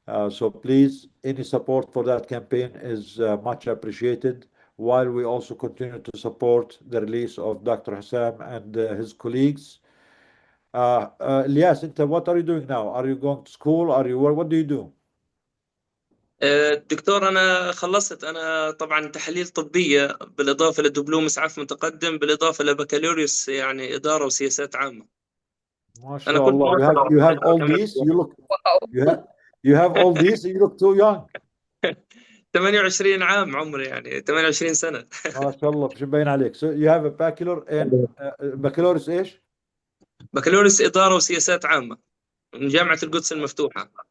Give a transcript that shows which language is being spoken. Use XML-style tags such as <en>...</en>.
<en>So please, any support for that campaign is much appreciated, while we also continue to support the release of Dr. Hassam and his colleagues. Elias, what are you doing now? Are you going to school? What do you do?</en> <ar>دكتور أنا خلصت، أنا طبعا تحاليل طبية بالإضافة لدبلوم إسعاف متقدم بالإضافة لبكالوريوس يعني إدارة وسياسات عامة. ما أنا شاء كنت الله.</ar> <en>You have all these. You have all these. You look too young.</en> <ar>28 عام عمري، يعني 28 سنة. ما شاء الله، مش مبين عليك.</ar> <en>So you have a bachelor in</en> <ar>بكالوريوس ايش؟ بكالوريوس إدارة وسياسات عامة من جامعة القدس المفتوحة.</ar>